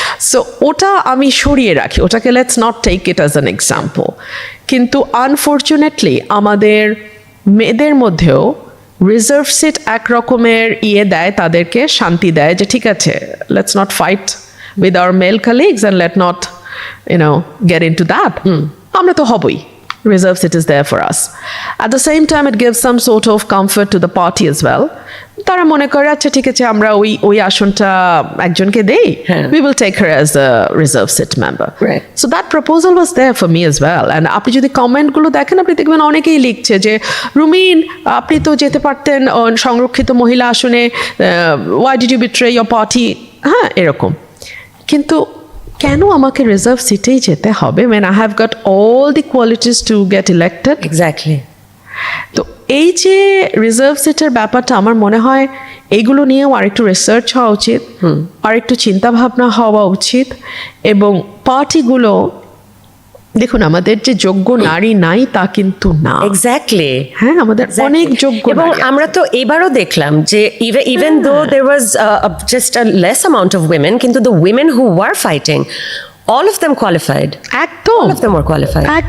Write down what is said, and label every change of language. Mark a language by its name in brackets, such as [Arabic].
[English] so [Bangla] ওটা আমি সরিয়ে রাখি, ওটাকে [English] Let's not take it as an example. [Bangla] কিন্তু আনফর্চুনেটলি আমাদের মেয়েদের মধ্যেও রিজার্ভ সিট এক রকমের দেয়, তাদেরকে শান্তি দেয় যে ঠিক আছে, [English] Let's not fight with our male colleagues and let not get into that. [Bangla] আমরা তো হবই, [English] reserve seat is there for us. At the same time, it gives some sort of comfort to the party as well. [Bangla] তারা মনে করে আচ্ছা ঠিক আছে, আমরা ওই আসনটা একজনকে দেই, [English] we will take her as a reserve seat member. Right. So that proposal was there for me as well. [Bangla] And আপনি যদি কমেন্টগুলো দেখেন, আপনি দেখবেন অনেকেই লিখছে যে রুমিন, আপনি তো যেতে পারতেন সংরক্ষিত মহিলা আসনে, [English] why did you betray your party? [Bangla] হ্যাঁ, এরকম। কিন্তু কেন আমাকে রিজার্ভ সিটেই যেতে হবে [English] when I have got all the qualities to get elected? Exactly. [Bangla] তো এই যে রিজার্ভ সিটের ব্যাপারটা, আমার মনে হয় এইগুলো নিয়েও আরেকটু রিসার্চ হওয়া উচিত, আরেকটু চিন্তা ভাবনা হওয়া উচিত, এবং পার্টিগুলো দেখুন, আমাদের যে যোগ্য নারী নাই তা কিন্তু না, [English] Exactly. [Bangla] হ্যাঁ, আমাদের অনেক যোগ্য এবং নারী আছে। আমরা তো এবারও দেখলাম যে [English] even though there was just a less amount of women, [Bangla] কিন্তু [English] the women who were fighting, all of them qualified. [Bangla] একদম, [English] All of them were qualified.